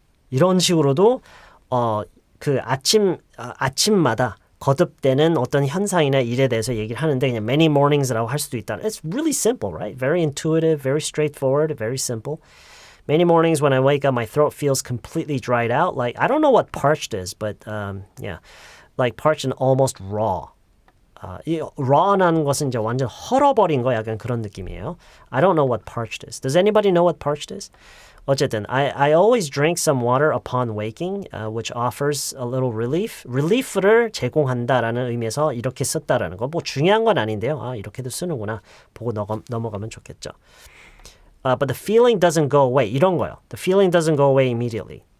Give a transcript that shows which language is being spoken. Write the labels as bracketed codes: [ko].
[ko] 이런 식으로도 그 아침마다 거듭되는 어떤 현상이나 일에 대해서 얘기를 하는데 그냥 many mornings라고 할 수도 있다. [en] It's really simple, right? Very intuitive, very straightforward, very simple. Many mornings when I wake up, my throat feels completely dried out. Like, I don't know what parched is, but yeah. Like parched and almost raw. [ko] 이 raw라는 것은 이제 완전 헐어버린 거 약간 그런 느낌이에요. [en] I don't know what parched is. Does anybody know what parched is? [ko] 어쨌든 [en] I always drink some water upon waking, which offers a little relief. [ko] relief를 제공한다라는 의미에서 이렇게 썼다라는 거. 뭐 중요한 건 아닌데요. 아, 이렇게도 쓰는구나. 보고 넘어가면 좋겠죠. [en] But the feeling doesn't go away. [ko] 이런 거요. [en] The feeling doesn't go away immediately.